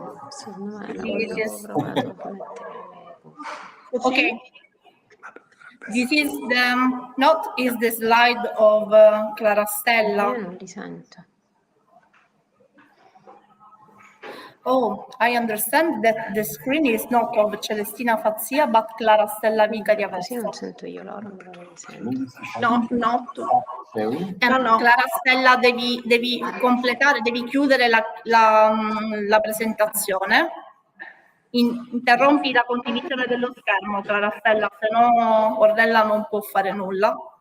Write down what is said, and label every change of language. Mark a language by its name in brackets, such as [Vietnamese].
[Italian] Secondo me l'avevo provato a mettere. [English] Okay. This is the slide of Clara Stella. [Italian] Io non li sento. [English] Oh, I understand that the screen is not of Celestina Fazzia, but Clara Stella Vicaria [Italian] Così Vesso. non sento io loro, però non li sento. No, no. No. Clara Stella, devi completare, devi chiudere la presentazione. Interrompi la condivisione dello schermo, Clara Stella, se no Ornella non può fare nulla.